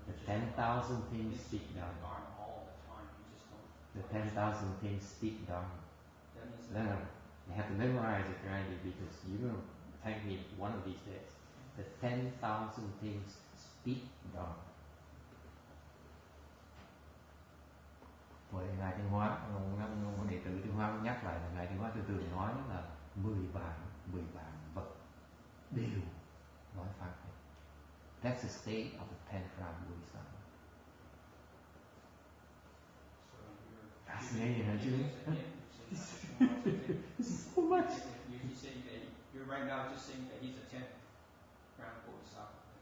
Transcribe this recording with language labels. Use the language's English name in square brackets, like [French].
[English] The 10,000 things speak Dharma. All the time, you just don't. The 10,000 things speak Dharma. That means No, you have to memorize it rightly, because you're going to thank me one of these days. The 10,000 things speak Dharma. [Vietnamese] Bởi Ngài Thiên Hóa, ông đệ tử Thiên Hóa nhắc lại là Ngài Thiên Hóa thường nói là 10 vạn vật đều nói pháp. [English] That's the state of the 10th ground Bodhisattva. Fascinating, huh, Julie? This is so much. You say that you're right now just saying that he's a 10th ground Bodhisattva.